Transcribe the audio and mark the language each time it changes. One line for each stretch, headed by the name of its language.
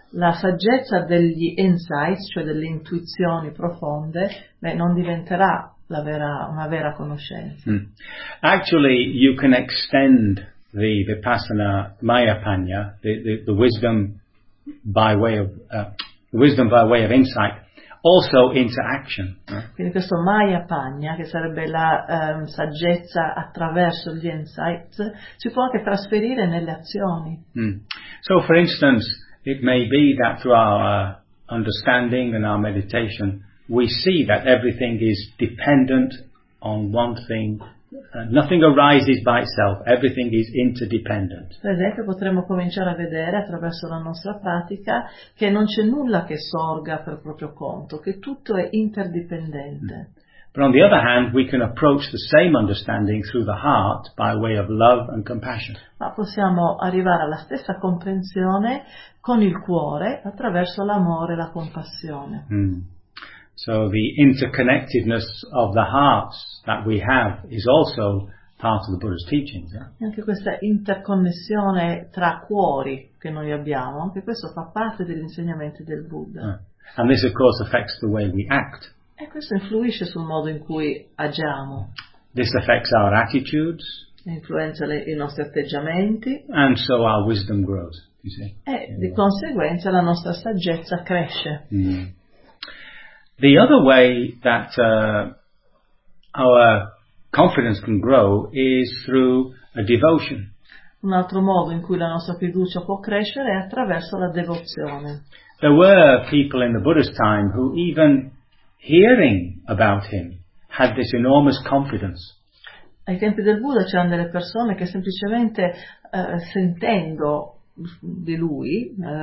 Italian: la saggezza degli insights, cioè delle intuizioni profonde, beh, non diventerà una vera conoscenza. Mm.
English: Actually, you can extend the vipassana mayapanya, the wisdom by way of wisdom by way of insight, also into action.
Italian: Quindi questo mayapanya, che sarebbe la saggezza attraverso gli insights, si può anche trasferire nelle azioni. Mm.
English: So for instance, it may be that through our understanding and our meditation, we see that everything is dependent on one thing. Nothing arises by itself, everything is interdependent.
Italian: Per esempio, potremmo cominciare a vedere attraverso la nostra pratica che non c'è nulla che sorga per proprio conto, che tutto è interdipendente. Mm.
English: But on the other hand, we can approach the same understanding through the heart by way of love and compassion.
Italian: Ma possiamo arrivare alla stessa comprensione con il cuore attraverso l'amore e la compassione. Mm.
English: So the interconnectedness of the hearts that we have is also part of the Buddha's teachings. Eh?
Italian: Anche questa interconnessione tra cuori che noi abbiamo, anche questo fa parte degli insegnamenti del Buddha.
English: And this of course affects the way we act.
Italian: E questo influisce sul modo in cui agiamo.
English: This affects our attitudes.
Italian: Influenza i nostri atteggiamenti.
English: And so our wisdom grows, you see.
Italian: E di conseguenza la nostra saggezza cresce. Mm.
English: The other way that our confidence can grow is through a devotion.
Italian: Un altro modo in cui la nostra fiducia può crescere è attraverso la devozione.
English: There were people in the Buddha's time who even hearing about him had this enormous confidence.
Italian: Ai tempi del Buddha c'erano delle persone che semplicemente sentendo di lui